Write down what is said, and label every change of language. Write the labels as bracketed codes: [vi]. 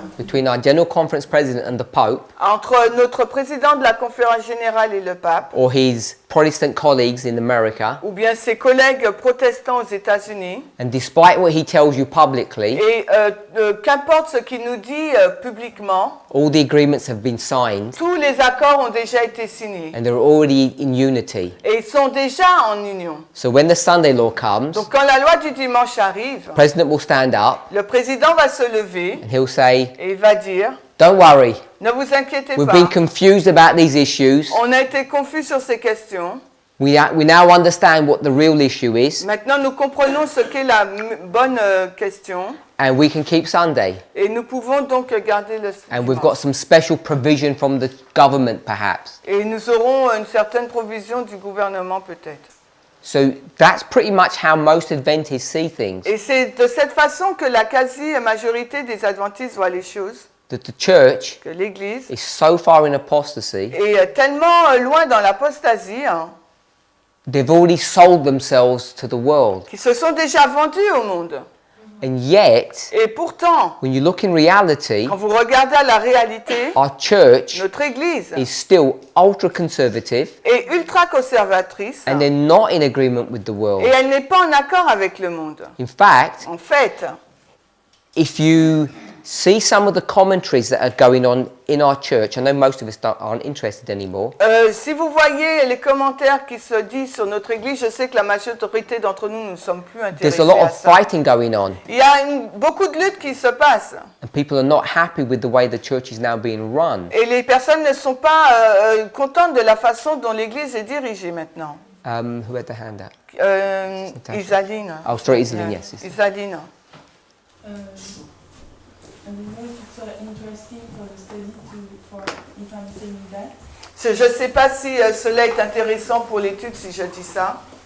[en] between our General Conference President and the Pope, [fr] entre notre président de la conférence générale et le pape, [en] or his Protestant colleagues in America. [fr] ou bien ses collègues protestants aux États-Unis. [en] And despite what he tells you publicly, [fr] Et qu'importe ce qu'il nous dit publiquement, [en] all the agreements have been signed [fr] tous les accords ont déjà été signés. [en] and they're already in unity. [fr] Et ils sont déjà en union. [en] So when the Sunday law comes, [fr] Donc quand la loi du dimanche arrive, [en] the President will stand up [fr] le président va se lever [en] and he'll say, [fr] et il va dire, [en] don't worry, [fr] ne vous inquiétez [en] we've [fr] pas, [en] been confused about these issues. [fr] on a été confus sur ces questions. [en] We now understand what the real issue is, [fr] Maintenant nous comprenons ce qu'est la bonne question [en] and we can keep Sunday. [fr] et nous pouvons donc garder le [en] And we've got [fr] dimanche. [en] some special provision from the government, perhaps. [fr] Et nous aurons une certaine provision du gouvernement peut-être. [en] So that's pretty much how most Adventists see things. [fr] Et c'est de cette façon que la quasi-majorité des adventistes voient les choses, [en] That the church [fr] que l'Église [en] is so far in apostasy, [fr] est tellement loin dans l'apostasie [en] they've already sold themselves to the world. [fr] qu'ils se sont déjà vendus au monde. [en] And yet, [fr] Et pourtant, [en] when you look in reality, [fr] quand vous regardez à la réalité, [en] our church [fr] notre Église [en] is still ultra conservative [fr] est ultra conservatrice [en] and they're not in agreement with the [fr] et [en] world. [fr] elle n'est pas en accord avec le monde. [en] In fact, [fr] En fait, [en] if you see some of the commentaries that are going on in our church, I know most of us aren't interested anymore, [fr] si vous voyez les commentaires qui se disent sur notre Église, je sais que la majorité d'entre nous ne sommes plus [en] there's a lot [fr] à [en] of [fr] ça. [en] fighting going on [fr] Il y a beaucoup de luttes qui se passent [en] and people are not happy with the way the church is now being run. [fr] et les personnes ne sont pas contentes de la façon dont l'Église est dirigée maintenant. [en] Who had the hand up? [fr] Isaline. [en] Oh, sorry, Iselin, yes. [fr] Isaline. [en] I don't know if it's interesting for the study for if I'm saying that, [fr] Je ne sais pas si cela est intéressant pour l'étude si je dis ça.